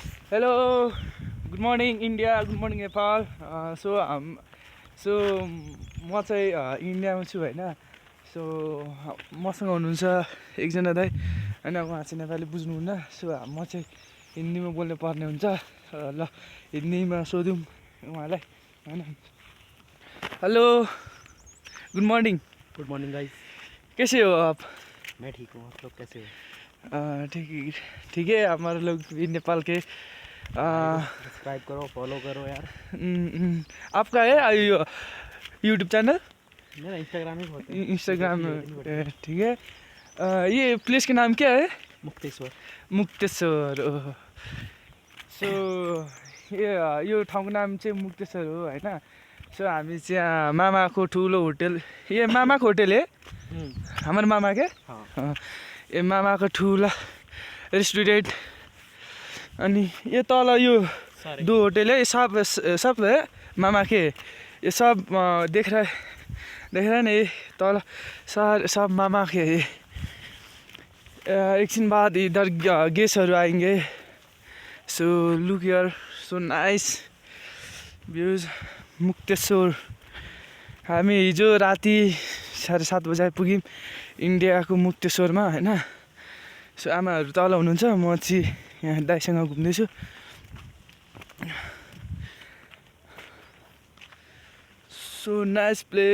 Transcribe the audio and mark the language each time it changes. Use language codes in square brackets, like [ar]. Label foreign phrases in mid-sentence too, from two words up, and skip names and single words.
[en] Hello good morning India good morning Nepal [ne] सो म चाहिँ इन्डियामा छु होइन सो मसँग हुनुहुन्छ एकजना दाइ होइन उहाँ चाहिँ नेपाली बुझ्नुहुन्न सो म चाहिँ हिन्दीमा बोल्नु पर्ने हुन्छ ल हिन्दीमा सोधौँ उहाँलाई होइन [en] hello good morning [ne] गाइस। [hi] कैसे हो आप मैं ठीक हूँ, आप लोग कैसे हो? ठीक है हमारे लोग भी नेपाल के सब्सक्राइब करो, फॉलो करो यार। आपका है यो यूट्यूब चैनल? मेरा इंस्टाग्राम ही बहुत है। इंस्टाग्राम ठीक है। ये प्लेस के नाम क्या है? मुक्तेश्वर। [ne] मुक्तेश्वर सो यो ठाउँको नाम चाहिँ मुक्तेश्वर हो होइन। सो हामी चाहिँ मामाको ठुलो होटल [hi] ये मामाको होटल है [ne] हाम्रो मामा के ए मामाको ठुला रेस्टुरेंट अनि ये तल यो [hi] दो होटल है सब है मामा के ये सब देख रहा है नहीं [ne] तल [hi] सब मामा के है। एक दिन बाद इधर गेस्टहरू आएंगे सो [en] look here so nice views [hi] मुक्तेश्वर। [ne] हामी हिजो राति 7:30 बजे आइपुग्यौँ इन्डियाको मुक्तेश्वरमा होइन। सो आमाहरू तल हुनुहुन्छ म चाहिँ यहाँ दाइसँग घुम्दैछु। [en] So nice place.